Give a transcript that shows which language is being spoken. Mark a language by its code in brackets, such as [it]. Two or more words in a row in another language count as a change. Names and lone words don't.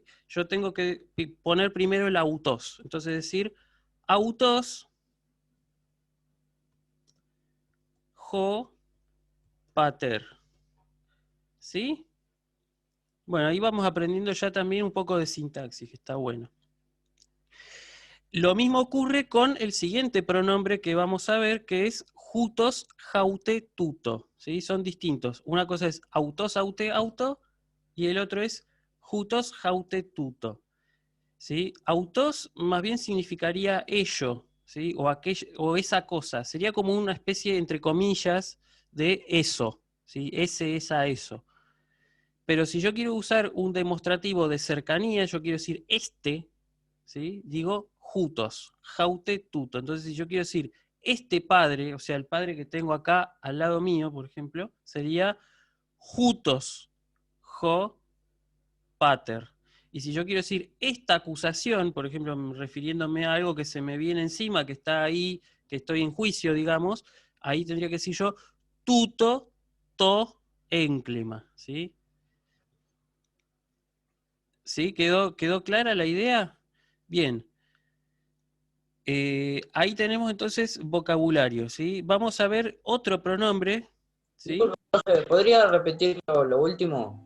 [es] Yo tengo que poner primero el autos. Entonces decir [el] αὐτὸς ὁ πατήρ. [es] ¿Sí? Bueno, ahí vamos aprendiendo ya también un poco de sintaxis, que está bueno. Lo mismo ocurre con el siguiente pronombre que vamos a ver, que es [el] οὗτος, αὕτη, τοῦτο. [es] ¿Sí? Son distintos. Una cosa es [el] αὐτός, αὐτή, αὐτό, [es] y el otro es [el] οὗτος, αὕτη, τοῦτο. [es] ¿Sí? Autos más bien significaría ello, ¿sí? O esa cosa. Sería como una especie, entre comillas, de eso. ¿Sí? Ese, esa, eso. Pero si yo quiero usar un demostrativo de cercanía, yo quiero decir este, ¿sí? [el] Digo οὗτος, αὕτη τοῦτο. [es] Entonces, si yo quiero decir este padre, o sea, el padre que tengo acá al lado mío, por ejemplo, sería [el] οὗτος, ὁ, πατήρ. [es] Y si yo quiero decir esta acusación, por ejemplo, refiriéndome a algo que se me viene encima, que está ahí, que estoy en juicio, digamos, ahí tendría que decir yo [el] τοῦτο, τὸ, ἔγκλημα, [es] ¿sí? ¿Sí? ¿Quedó clara la idea? Bien. Ahí tenemos entonces vocabulario, ¿sí? Vamos a ver otro pronombre, ¿sí? Disculpe, profe, ¿podría repetir lo último?